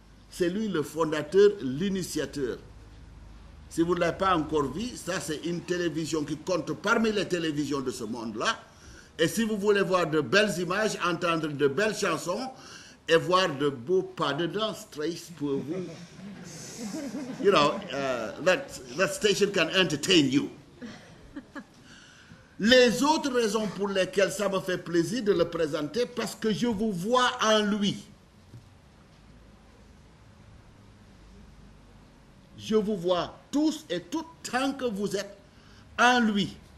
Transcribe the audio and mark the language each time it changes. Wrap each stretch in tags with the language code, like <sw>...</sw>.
<fr>C'est lui le fondateur, l'initiateur. Si vous ne l'avez pas encore vu, ça c'est une télévision qui compte parmi les télévisions de ce monde-là. Et si vous voulez voir de belles images, entendre de belles chansons et voir de beaux pas de danse, Trace pour vous.</fr> <en>You know, that station can entertain you.</en> <fr>Les autres raisons pour lesquelles ça me fait plaisir de le présenter, parce que je vous vois en lui. Je vous vois tous et toutes tant que vous êtes en lui.</fr>